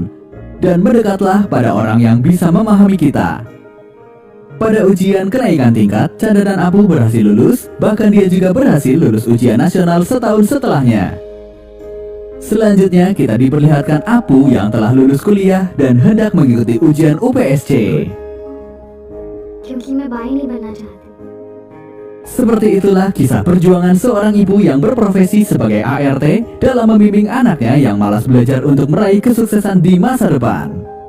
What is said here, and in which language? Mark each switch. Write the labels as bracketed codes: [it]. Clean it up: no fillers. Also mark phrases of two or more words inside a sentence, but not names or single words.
[id] Dan mendekatlah pada orang yang bisa memahami kita. Pada ujian kenaikan tingkat, Canda dan Apu berhasil lulus, bahkan dia juga berhasil lulus ujian nasional setahun setelahnya. Selanjutnya kita diperlihatkan Apu yang telah lulus kuliah dan hendak mengikuti ujian UPSC. [hi] क्योंकि मैं बाई नहीं बनना चाहती। [id] Seperti itulah kisah perjuangan seorang ibu yang berprofesi sebagai ART dalam membimbing anaknya yang malas belajar untuk meraih kesuksesan di masa depan.